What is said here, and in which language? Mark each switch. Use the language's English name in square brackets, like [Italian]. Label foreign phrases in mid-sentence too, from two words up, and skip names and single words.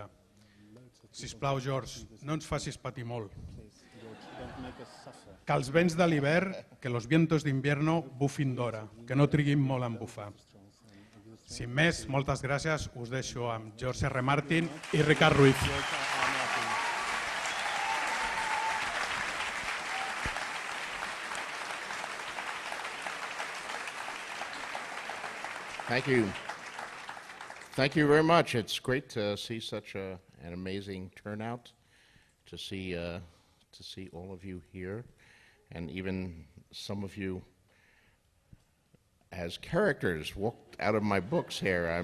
[Catalan] Sisplau, George, no ens facis patir molt. Que els vents de l'hivern, [Spanish] que los vientos d'invierno [Catalan] bufin d'hora, que no triguin molt en bufar. Sin més, moltes gràcies, us deixo amb George R. Martin i Ricard Ruiz. [English] Thank you. Thank you very much. It's great to see such an amazing turnout, to see all of you here, and even some of you as characters walked out of my books here.